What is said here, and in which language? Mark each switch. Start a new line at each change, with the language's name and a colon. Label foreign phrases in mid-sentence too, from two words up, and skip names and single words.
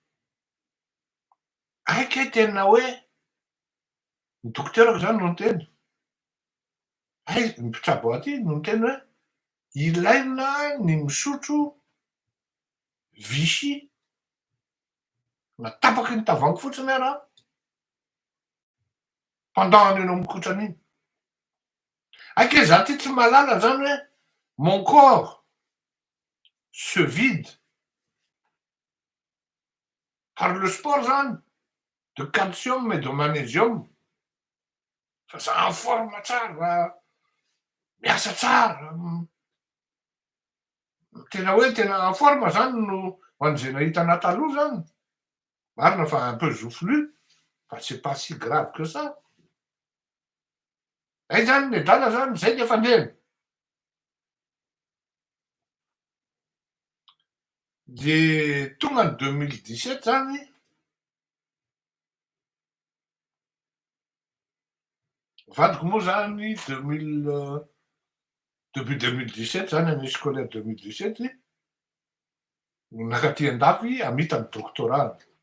Malagasy: Aika tena hoe ny dokotera zany no niteny, ny mpitsabo aty no niteny hoe ilaina ny misotro Vichy na tapaky ny tavoahangy fotsiny araha pendant an'io mikotrana iny. Aika za ty tsy malala zany hoe
French: mon corps se vide par le sport
Malagasy: zany,
French: de calcium et de magnésium,
Malagasy: fa za
French: en forme
Malagasy: tsara, miasa tsara, tena hoe tena
French: en forme
Malagasy: zany no ho an'izay nahita anahy taloha zany. Marina fa
French: un peu joufflu, fa c'est pas si grave que ça.
Malagasy: Zay zany le drala zany, zay le fandehany. De tonga ny 2017 zany, vadiko moa zany depuis 2017 zany
French: année scolaire
Malagasy: 2017 no nakaty an-dafy hamita ny doctorat.